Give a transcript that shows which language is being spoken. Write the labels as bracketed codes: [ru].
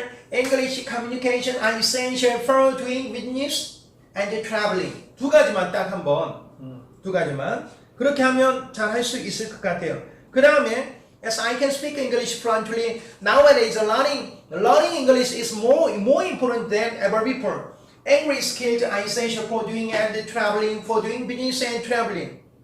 [en] English communication are essential for doing business and traveling. [ko] 두 가지만 딱 한번. 두 가지만. 그렇게 하면 잘 할 수 있을 것 같아요. 그 다음에 [en] as I can speak English fluently, nowadays learning English is more important than ever before. English skills are essential for doing and traveling, for doing business and traveling.